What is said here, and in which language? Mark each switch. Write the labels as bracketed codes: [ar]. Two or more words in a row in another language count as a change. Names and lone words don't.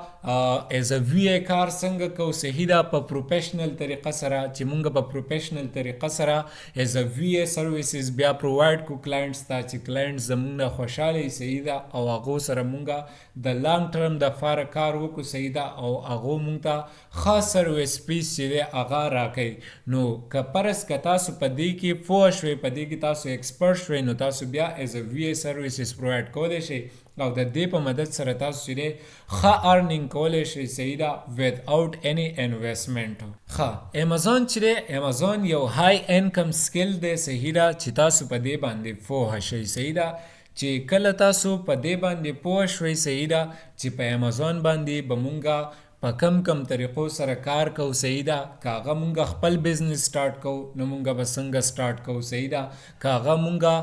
[ps] به ایز ا وی ای کار څنګه کوو صحیح ده په پروفیشنل طریقه سره چې مونږ په پروفیشنل طریقه سره ایز ا وی ای [en] services again provide [ps] کو کلاینټس ته چې کلاینټس زمونږ نه خوشحاله وي صحیح ده او هغو سره مونږ د [en] long term [ps] دپاره کار وکړو صحیح ده او هغو مونږ ته ښه سرویس پیس چې دی هغه راکوي. نو که پرس که تاسو په دې کې پوه شوئ په دې کې تاسو ایکسپرټ شوئ نو تاسو بیا ایز ا وی ای [en] services provide [ps] کولی شئ او د دې په مدد سره تاسو چې دی ښه ارنینګ کولی شئ صحیح ده [en] without any investment. [ps] ښه امازون چې دی امازون یو [en] high income skill [ps] دی صحیح ده چې تاسو په دې باندې پوه شئ صحیح ده چې کله تاسو په دې باندې پوه شوئ صحیح ده چې په امازون باندې به مونږ په کم طریقو سره کار کوو صحیح ده که هغه مونږ خپل [en] business start [ps] کوو نو مونږ به څنګه سټارټ کوو صحیح ده که هغه مونږ